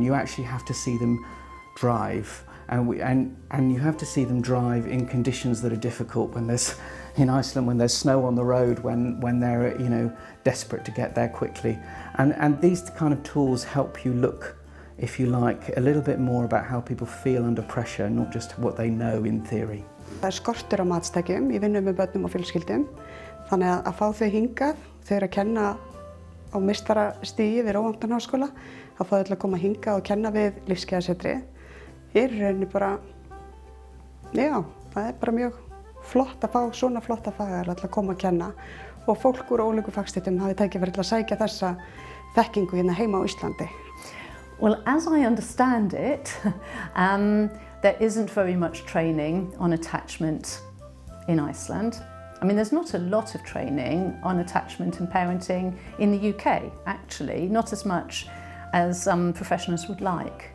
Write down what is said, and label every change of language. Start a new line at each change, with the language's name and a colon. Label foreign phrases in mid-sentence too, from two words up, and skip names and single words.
English: You actually have to see them drive, and you have to see them drive in conditions that are difficult, when there's, in Iceland, when there's snow on the road, when they're, you know, desperate to get there quickly. And these kind of tools help you look if you like, a little bit more about how people feel under pressure, not just what they know in theory.
Icelandic: Það skortur á matstækjum í vinnu með börnum og fjölskyldum, þannig að fá þau hingað, þau eru að kenna á meistarastigi við Roehampton háskóla, að fá þau til að koma hingað og kenna við lífsgæðasetri. Í rauninni bara, já, það er bara mjög flott að fá svona flotta fagaðila til að koma að kenna og fólk úr ólíku fagstéttum hafi tækifæri til að sækja þessa þekkingu hérna heima á Íslandi.
English: Well, as I understand it, there isn't very much training on attachment in Iceland. I mean, there's not a lot of training on attachment and parenting in the UK, actually, not as much as professionals would like.